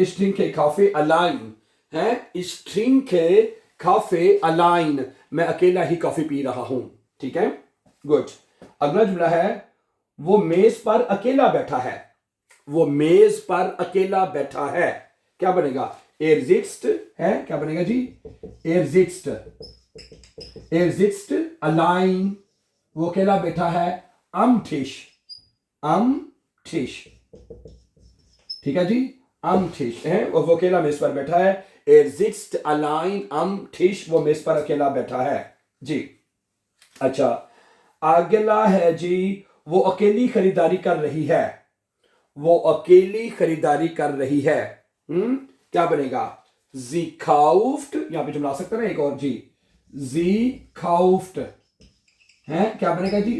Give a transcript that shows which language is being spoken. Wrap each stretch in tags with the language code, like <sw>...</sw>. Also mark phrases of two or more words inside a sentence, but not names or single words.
<de>Ich trinke Kaffee allein</de> <hi>है,</hi> <de>Ich trinke Kaffee allein,</de> <hi>मैं अकेला ही कॉफी पी रहा हूं। ठीक है, गुड। अगला जुमला है वो मेज पर अकेला बैठा है। वो मेज पर अकेला बैठा है, क्या बनेगा?</hi> <de>er sitzt</de> <hi>है, क्या बनेगा जी?</hi> <de>er sitzt, er sitzt allein,</de> <hi>वो अकेला बैठा है</hi> <de>am Tisch, am Tisch,</de> <hi>ठीक है जी,</hi> <de>am Tisch</de> <hi>है, वो अकेला मेज पर बैठा है।</hi> <de>er sitzt allein am Tisch,</de> <hi>वो मेज पर अकेला बैठा है जी। अच्छा, अगला है जी वो अकेली खरीदारी कर रही है। वो अकेली खरीदारी कर रही है, क्या बनेगा? जी kauft, यहां पे जुमला आ सकता है ना एक और जी, जी kauft है, क्या बनेगा जी?</hi>